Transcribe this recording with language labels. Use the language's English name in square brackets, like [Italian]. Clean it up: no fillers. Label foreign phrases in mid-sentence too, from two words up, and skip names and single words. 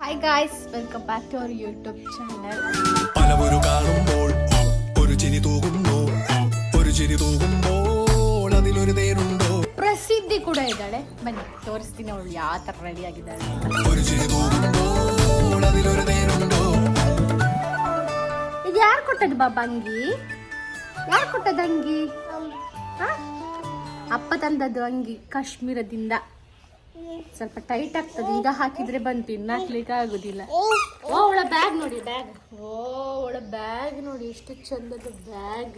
[English] Hi guys, welcome back to our YouTube channel. [Malayalam] പലവരു കാണുമ്പോൾ ഒരു ചിരി തൂകുന്നു ഒരു ചിരി തൂകുമ്പോൾ അതിലൊരു തേനുണ്ടോ [Kannada] ಪ್ರಸಿದ್ಧಿ ಕೂಡ ಇದ್ದಾಳೆ ಬನ್ನಿ ತೋರಿಸ್ತೀನಿ ಅವಳು ಯಾವ ತರ ರೆಡಿ ಆಗಿದ್ದಾಳೆ [Malayalam] ഒരു ചിരി തൂകുമ്പോൾ അതിലൊരു തേനുണ്ടോ [Kannada] ಇದು ಯಾರು ಕೊಟ್ಟದ್ದು ಬಾಬಾ ಅಂಗಿ ಯಾರು ಕೊಟ್ಟದ್ದು ಅಂಗಿ ಅಪ್ಪ ತಂದದ್ದು ಅಂಗಿ ಕಾಶ್ಮೀರದಿಂದ ಸ್ವಲ್ಪ ಟೈಟ್ ಆಗ್ತದೆ ಈಗ ಹಾಕಿದ್ರೆ ಬಂತು ಇನ್ನು ಹಾಕ್ಲಿಕ್ಕೆ ಆಗುದಿಲ್ಲ ಓ ಅವಳ ಬ್ಯಾಗ್ ನೋಡಿ ಬ್ಯಾಗ್ ಓ ಅವಳ ಬ್ಯಾಗ್ ನೋಡಿ ಎಷ್ಟು ಚಂದದ ಬ್ಯಾಗ್